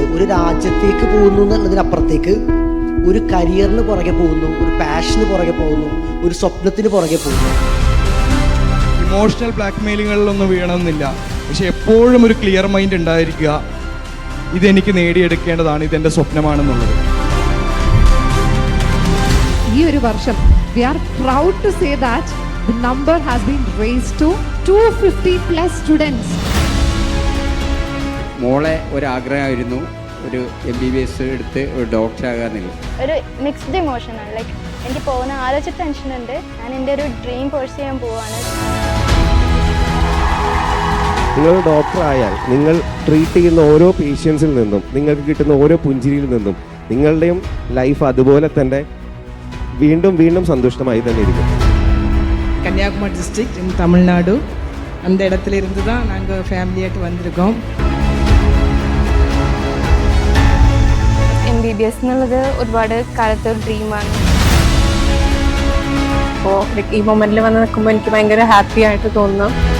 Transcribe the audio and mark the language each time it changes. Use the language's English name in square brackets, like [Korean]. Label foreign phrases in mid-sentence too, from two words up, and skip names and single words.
[Malayalam] ഒരു രാജ്യത്തേക്ക് പോകുന്നു എന്നുള്ളതിനപ്പുറത്തേക്ക് ഒരു കരിയറിന് പുറകെ പോകുന്നു, ഒരു പാഷന് പുറകെ പോകുന്നു, ഒരു സ്വപ്നത്തിന് പുറകെ പോകുന്നു. ഇമോഷണൽ ബ്ലാക്ക്മെയിലുകളിലൊന്നും വീണമെന്നില്ല, പക്ഷെ എപ്പോഴും ഒരു ക്ലിയർ മൈൻഡ് ഉണ്ടായിരിക്കുക. ഇതെനിക്ക് നേടിയെടുക്കേണ്ടതാണ്, ഇതെൻ്റെ സ്വപ്നമാണെന്നുള്ളത്. ഈ ഒരു വർഷം [English] we are proud to say that the number has been raised to 250+ students. [Malayalam] മോളെ ഒരാഗ്രഹമായിരുന്നു ഒരു MBBS എടുത്ത് ഒരു ഡോക്ടർ ആകാന്നില്ല. ഒരു മിക്സ്ഡ് ഇമോഷനാണ്. ലൈക്ക് എനിക്ക് പോകുന്ന ആലോചിച്ച ടെൻഷൻ ഉണ്ട്. ഞാൻ എൻ്റെ ഒരു [English] dream course [Malayalam] ചെയ്യാൻ പോവാണ്. നിങ്ങൾ ഡോക്ടർ ആയാൽ നിങ്ങൾ ട്രീറ്റ് ചെയ്യുന്ന ഓരോ പേഷ്യൻസിൽ നിന്നും നിങ്ങൾക്ക് കിട്ടുന്ന ഓരോ പുഞ്ചിരിയിൽ നിന്നും നിങ്ങളുടെയും ലൈഫ് അതുപോലെ തന്നെ വീണ്ടും വീണ്ടും സന്തുഷ്ടമായി തന്നെ ഇരിക്കും. [Tamil] கன்னியாகுமரி [English] district in Tamil Nadu, [Tamil] அந்த இடத்துல இருந்து தான் நாங்கள் ஃபேமிலியாயிட்டு வந்திருக்கோம். [Malayalam] MBBS എന്നുള്ളത് ഒരുപാട് കാലത്തെ ഒരു ഡ്രീമാണ്. അപ്പോൾ ഈ മൊമെന്റിൽ വന്ന് നിൽക്കുമ്പോൾ എനിക്ക് ഭയങ്കര ഹാപ്പി ആയിട്ട് തോന്നുന്നു.